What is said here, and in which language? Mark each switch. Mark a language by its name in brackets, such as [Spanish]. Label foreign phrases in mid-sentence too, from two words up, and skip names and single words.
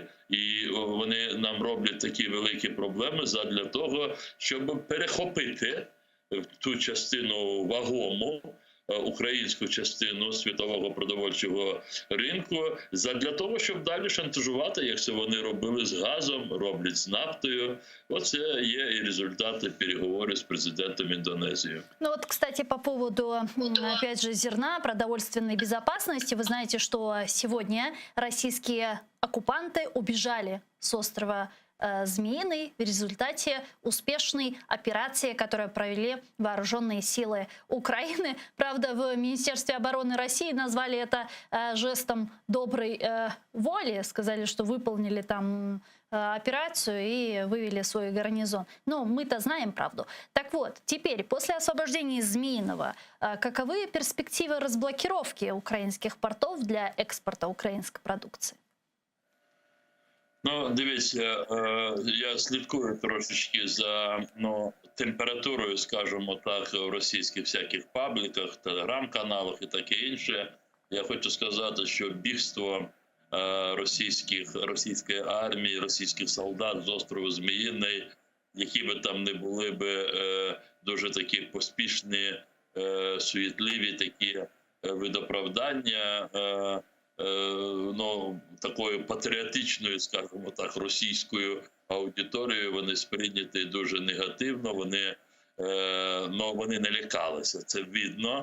[Ukrainian] І вони нам роблять такі великі проблеми задля того, щоб перехопити ту частину вагому, українську частину світового продовольчого ринку, для того, щоб далі шантажувати, як це вони робили з газом, роблять з нафтою. Оце є і результати переговорів з президентом Индонезии. [Russian] Ну вот, кстати, по поводу, опять же, зерна, продовольственной безопасности. Вы знаете, что сегодня российские оккупанты убежали с острова Змеиный в результате успешной операции, которую провели вооруженные силы Украины. Правда, в Министерстве обороны России назвали это жестом доброй воли, сказали, что выполнили там операцию и вывели свой гарнизон. Но мы-то знаем правду. Так вот, теперь, после освобождения Змеиного, каковы перспективы разблокировки украинских портов для экспорта украинской продукции? [Ukrainian] Ну, дивіться, я слідкую трошечки за температурою, скажімо так, в російських всяких пабліках, телеграм-каналах і таке інше. Я хочу сказати, що бігство російської армії, російських солдат з острову Зміїний, які би там не були би дуже такі поспішні, суетливі такі видоправдання, ну, такою патріотичною, скажімо так, російською аудиторією, вони сприйняті дуже негативно, вони не лякалися, це видно.